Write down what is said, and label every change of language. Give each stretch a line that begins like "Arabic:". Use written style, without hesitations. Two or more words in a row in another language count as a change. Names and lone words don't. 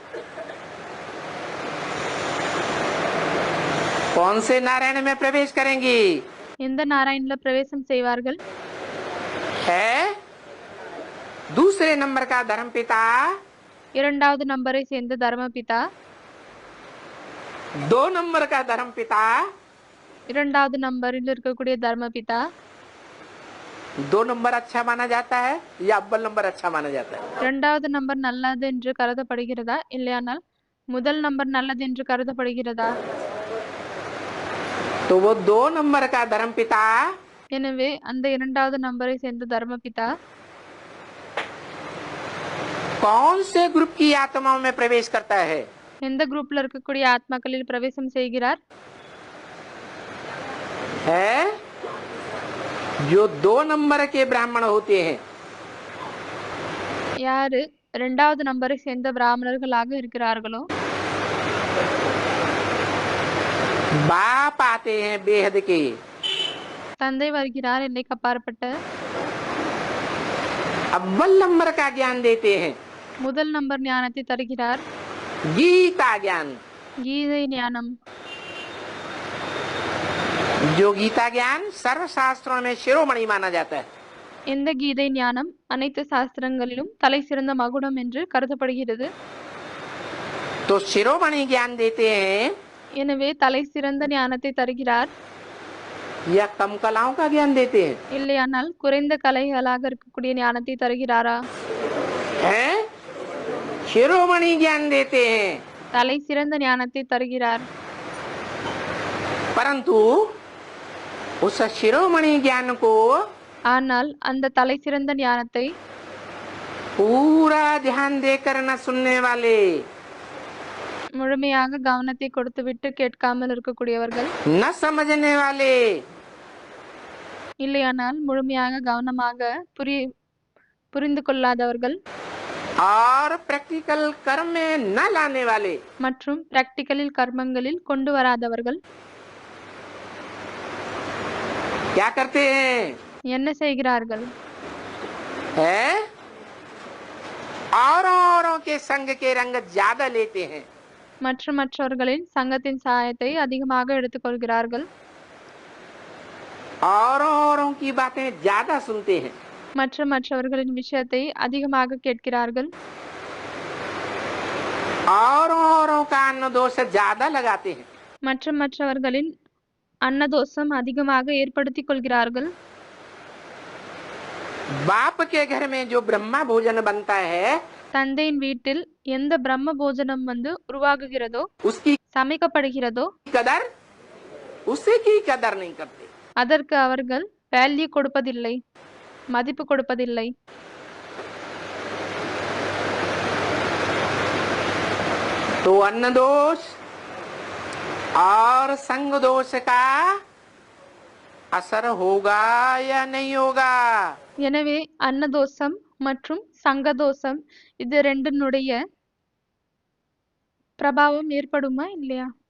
Hindi: कौन से नारायण में प्रवेश करेंगी?
Tamil: எந்த நாராயண்ல பிரவேசம் செய்வார்கள்?
Hindi: है दूसरे नंबर का धर्म पिता,
Tamil: இரண்டாவது நம்பரை சேர்ந்த தர்மபிதா,
Hindi: 2 नंबर का धर्म पिता,
Tamil: இரண்டாவது நம்பரில் இருக்கக்கூடிய தர்மபிதா.
Hindi: 2 नंबर अच्छा माना जाता है या अव्वल नंबर अच्छा माना जाता है?
Tamil: இரண்டாவது நம்பர் நல்லது என்று கருதப்படுகிறதா, இல்லையானால் முதல் நம்பர் நல்லது என்று கருதப்படுகிறதா?
Hindi: तो वो 2 नंबर का धर्म पिता
Tamil: எனவே அந்த இரண்டாவது நம்பரை சேர்ந்த தர்மபிதா
Hindi: कौन से ग्रुप की आत्माओं में प्रवेश करता है?
Tamil: எந்த குரூப்ல இருக்கக்கூடிய ஆத்மாக்களில் பிரவேசம் செய்கிறார்?
Hindi: है जो 2 नंबर के ब्राह्मण होते हैं।
Tamil: யாரு இரண்டாவது நம்பரை சேர்ந்த பிராமணர்களாக இருக்கிறார்களோ
Hindi: बाप आते हैं बेहद के,
Tamil: தந்தை வருகிறார் எல்லைக்கு அப்பாற்பட்ட,
Hindi: अव्वल नंबर का ज्ञान देते हैं,
Tamil: முதல் நம்பர் ஞானத்தை தருகிறார்,
Hindi: गीता ज्ञान।
Tamil: கீதை ஞானம்.
Hindi: जो गीता ज्ञान सर्व शास्त्रों में शिरोमणि माना जाता है।
Tamil: இந்த கீதை ஞானம் அனைத்து சாஸ்திரங்களிலும் தலை சிறந்த மகுடம் என்று கருதப்படுகிறது.
Hindi: तो शिरोमणि ज्ञान देते हैं
Tamil: எனவே தலை சிறந்த ஞானத்தை தருகிறார்,
Hindi: या कम कलाओं का ज्ञान देते हैं?
Tamil: இல்லையானால் குறைந்த கலைகளாக இருக்கக்கூடிய ஞானத்தை தருகிறாரா?
Hindi: हैं शिरोमणि ज्ञान देते हैं,
Tamil: தலை சிறந்த ஞானத்தை தருகிறார்.
Hindi: परंतु उस शिरोमणि ज्ञान को
Tamil: ஆனால் அந்த தலை சிறந்த ஞானத்தை
Hindi: पूरा ध्यान देकर न सुनने वाले,
Tamil: முழுமையாக கவனத்தை கொடுத்துவிட்டு கேட்காமல் இருக்கக்கூடியவர்கள்,
Hindi: न समझने वाले,
Tamil: இல்லையானால் முழுமையாக கவனமாக புரிந்து கொள்ளாதவர்கள்
Hindi: और प्रैक्टिकल कर्म में न लाने वाले,
Tamil: மற்றும் பிராக்டிகலில் கர்மங்களில் கொண்டு வராதவர்கள்
Hindi: क्या करते हैं?
Tamil: என்ன செய்கிறார்கள்?
Hindi: है औरों के संग के रंग ज्यादा लेते हैं,
Tamil: மற்றவர்களின் சங்கத்தின் சாயத்தை அதிகமாக எடுத்துக்கொள்கிறார்கள்,
Hindi: औरों की बातें ज्यादा सुनते हैं,
Tamil: மற்றவர்களின் விஷயத்தை அதிகமாக கேட்கிறார்கள்,
Hindi: औरों का अन्न दोष ज्यादा लगाते हैं,
Tamil: மற்றவர்களின் அன்னதோஷம் அதிகமாக ஏற்படுத்திக் கொள்கிறார்கள்.
Hindi: बाप के घर में जो ब्रह्मा भोजन बनता है,
Tamil: தந்தையின் வீட்டில் எந்த பிரம்ம போஜனம் உருவாகுகிறதோ,
Hindi: उसकी
Tamil: சமைக்கப்படுகிறதோ
Hindi: कदर उसी की कदर नहीं करते,
Tamil: அதற்கு அவர்கள் வேல்யூ கொடுப்பதில்லை, மதிப்பு கொடுப்பதில்லை.
Hindi: तो अन्न दोष और संग दोष का असर होगा या नहीं होगा?
Tamil: எனவே அன்னதோஷம் மற்றும் சங்கதோஷம் இது ரெண்டினுடைய பிரபாவம் ஏற்படுமா இல்லையா?